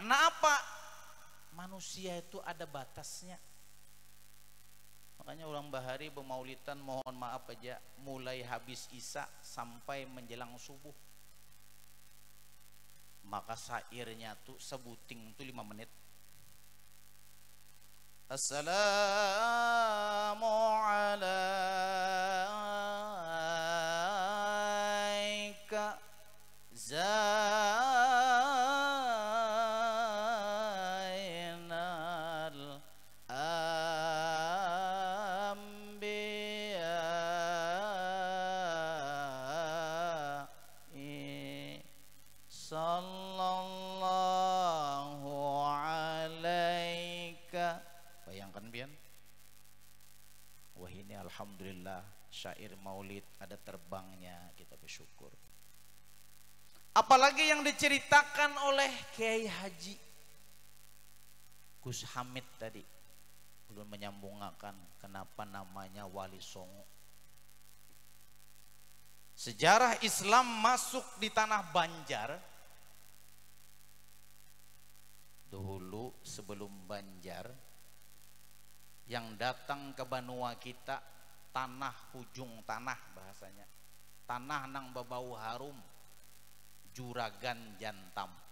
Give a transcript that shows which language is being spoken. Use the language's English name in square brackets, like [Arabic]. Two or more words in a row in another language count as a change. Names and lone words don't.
[Indonesian] Karena apa? [Banjar] manusia itu ada batasnya. Makanya ulang bahari bermaulidan mohon maaf aja mulai habis isya sampai menjelang subuh. Maka syairnya tuh sebuting tuh 5 menit. [Arabic] السلام عليك زين الأنبياء صلى الله عليك. [Banjar] Bayangkan pian. [Indonesian] Wah ini alhamdulillah syair maulid ada terbangnya, kita bersyukur. Apalagi yang diceritakan oleh Kiai Haji Gus Hamid tadi, belum menyambungkan kenapa namanya Wali Songo. Sejarah Islam masuk di tanah Banjar. [Banjar] Dulu sebelum Banjar, yang datang ke Banua kita tanah hujung tanah bahasanya, tanah nang babau harum, Juragan Jantam.